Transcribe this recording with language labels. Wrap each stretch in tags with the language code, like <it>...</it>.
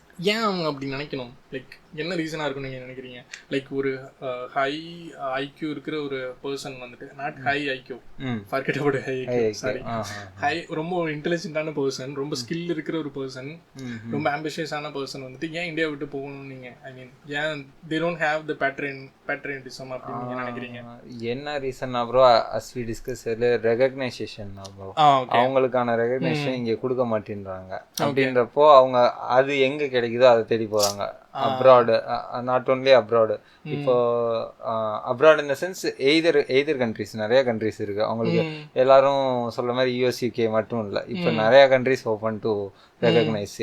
<ta>ஏன் அவங்க அப்படி நினைக்கணும்? லைக் என்ன ரீசனாக இருக்குன்னு நீங்கள் நினைக்கிறீங்க? லைக் ஒரு ஹை ஐக்யூ இருக்கிற ஒரு பர்சன் வந்துட்டு,</ta> <en>not high IQ, forget about high IQ,</en> <ta>sorry, high ரொம்ப ஒரு இன்டெலிஜென்ட்டான பர்சன், ரொம்ப ஸ்கில் இருக்கிற ஒரு பர்சன், ரொம்ப ஆம்பிஷியஸான பர்சன் வந்துட்டு ஏன் இந்தியா விட்டு போகணும் நீங்கள்?</ta> <en>I mean ஏன் they don't have the patriotism</en> <ta>அப்படின்னு நீங்கள் நினைக்கிறீங்க? என்ன reason bro?</ta> <en>as we discussed earlier, recognition bro.</en> <ta>அவங்களுக்கான ரெகக்னேஷன் இங்கே கொடுக்க மாட்டேன்றாங்க. அப்படின்றப்போ அவங்க அது எங்கே கிடைக்குதோ அதை தேடி போகிறாங்க.</ta> <en>Abroad, not only abroad. இப்போ abroad in the sense either countries,</en> <ta>நிறைய கண்ட்ரிஸ் இருக்கு. அவங்களுக்கு எல்லாரும் சொல்ற மாதிரி US UK மட்டும் இல்லை, இப்போ நிறைய கண்ட்ரிஸ் ஓப்பன் டு ரெகக்னைஸ்.</ta>